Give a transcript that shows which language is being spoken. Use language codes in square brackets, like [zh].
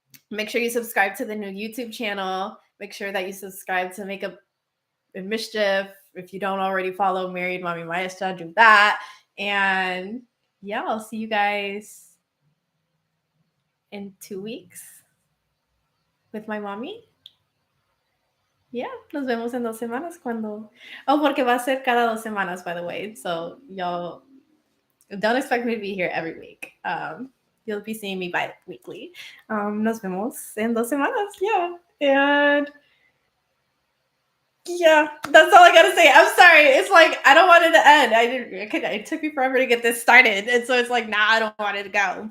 [en] Make sure you subscribe to the new YouTube channel. Make sure that you subscribe to Make Up and Mischief. If you don't already follow Married.Mommy.Maestra, do that. And yeah, I'll see you guys in 2 weeks with my mommy. [es] Yeah, nos vemos en 2 semanas cuando... Oh, porque va a ser cada 2 semanas, [en] by the way. So y'all don't expect me to be here every week. You'll be seeing me bi-weekly. [es] Nos vemos en 2 semanas. [en] Yeah. And yeah, that's all I gotta say. I'm sorry. It's like I don't want it to end. It took me forever to get this started, and so it's like, nah, I don't want it to go.